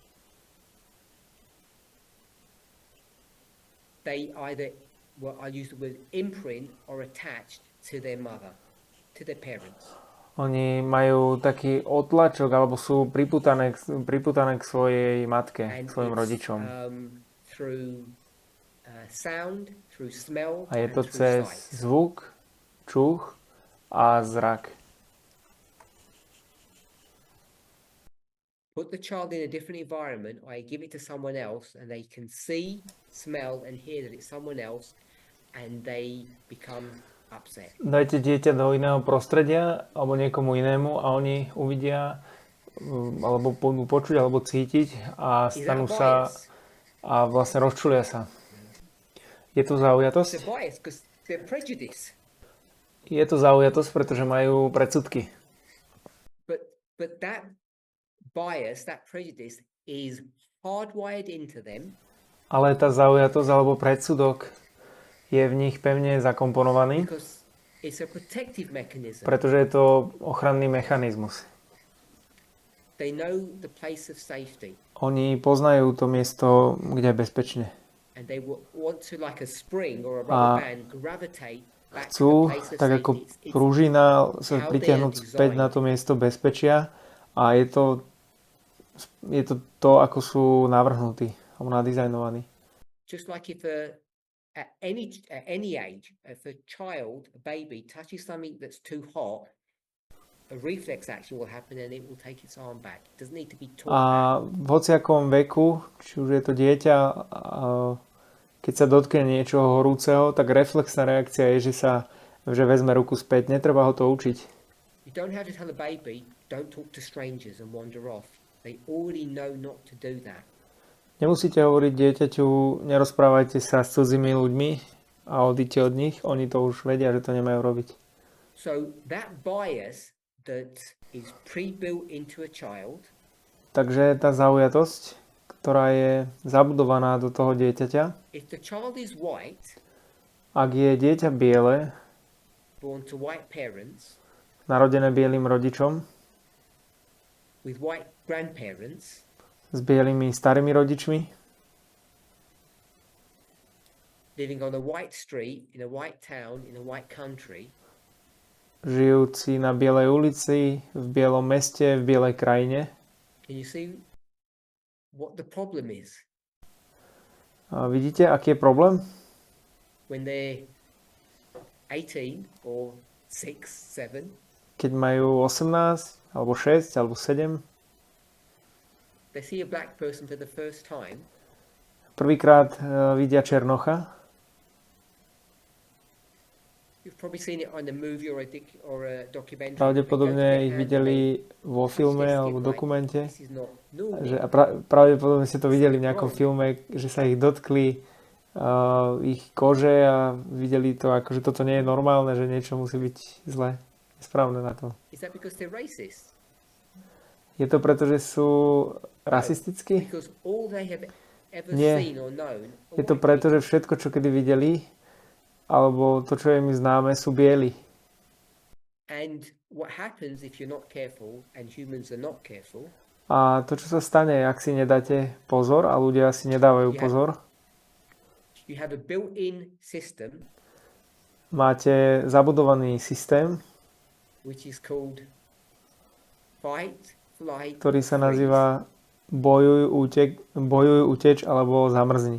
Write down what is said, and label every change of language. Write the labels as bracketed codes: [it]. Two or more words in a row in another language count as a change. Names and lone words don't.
[en] they either, well, I'll use the word imprint, or attached to their mother, to their parents. [sk] Oni majú taký otlačok, alebo sú priputané k svojej matke, k [en] And [sk] svojim [en] it's, [sk] rodičom. [en] through sound, through smell, [sk] A je [en] and [sk] to [en] through [sk] cez [en] sight. [sk] zvuk, čuch a zrak. [en] Put the child in a different environment, or give it to someone else, and they can see, smell, and hear that it's someone else, and they become upset. [sk] Dajte dieťa do iného prostredia alebo niekomu inému a oni uvidia alebo budú počuť alebo cítiť a [en] Is [sk] stanú [en] that [sk] sa [en] bias? [sk] a vlastne rozčulia sa. Je to [en] It's [sk] zaujatosť? [en] a bias because they're prejudice. [sk] Je to zaujatosť, pretože majú predsudky. [en] But that bias, that prejudice, is hardwired into them, [sk] Ale tá zaujatosť alebo predsudok je v nich pevne zakomponovaný, [en] because it's a protective mechanism. [sk] pretože je to ochranný mechanizmus. [en] They know the place of safety, [sk] Oni poznajú to miesto, kde je bezpečne. [en] and they want to, like a spring or a [sk] A [en] rubber band, gravitate back to [sk] Chcú, [en] the place of [sk] tak [en] safety. [sk] ako [en] It's [sk] prúžina, sa [en] how [sk] pritiahnuť [en] they are [sk] späť na to miesto bezpečia a je to ako sú navrhnutí alebo nadizajnovaní. [en] just like if at any age, if a child, a baby, touches something that's too hot, a reflex action will happen and it will take its arm back. It doesn't need to be taught. [sk] A v hociakom veku, či už je to dieťa, keď sa dotkne niečoho horúceho, tak reflexná reakcia je, že vezme ruku späť. Netreba ho to učiť. [en] You don't have to tell a baby, don't talk to strangers and wander off. They already know not to do that. [sk] Nemusíte hovoriť dieťaťu, nerozprávajte sa s cudzými ľuďmi a odíďte od nich. Oni to už vedia, že to nemajú robiť. [en] So that bias that is pre-built into a child [sk] Takže tá zaujatosť, ktorá je zabudovaná do toho dieťaťa, [en] if the child is white, [sk] ak je dieťa biele, [en] born to white parents, [sk] narodené bielým rodičom, [en] with white grandparents, [sk] s bielými starými rodičmi, [en] living on a white street, in a white town, in a white country, [sk] žijúci na bielej ulici, v bielom meste, v bielej krajine. [en] can you see what the problem is? [sk] A vidíte, aký je problém? [en] When they're 18 or 6, 7, [sk] Keď majú 18, alebo 6, alebo 7, [en] they see a black person for the first time, [sk] prvýkrát vidia černocha, [en] You've probably seen it on the movie or a documentary. [sk] Pravdepodobne ich videli vo filme alebo dokumente, [en] This is not normal. [sk] a pravdepodobne ste to videli v nejakom filme, že sa ich dotkli ich kože a videli to ako, že toto nie je normálne, že niečo musí byť zlé, správne na to. [en] Is that because they're racist? [sk] Je to preto, že sú rasistickí? [en] Because all they have ever [sk] Nie. [en] seen or known are [sk] Je to [en] white [sk] preto, [en] people. [sk] že všetko, čo kedy videli, alebo to, čo je mi známe, sú bieli. [en] And what happens if you're not careful and humans are not careful? [sk] A to, čo sa stane, ak si nedáte pozor a ľudia si nedávajú pozor, [en] You have a built-in system [sk] máte zabudovaný systém, [en] which is called fight, flight, [sk] ktorý sa [en] freeze, [sk] nazýva bojuj, uteč alebo zamrzni.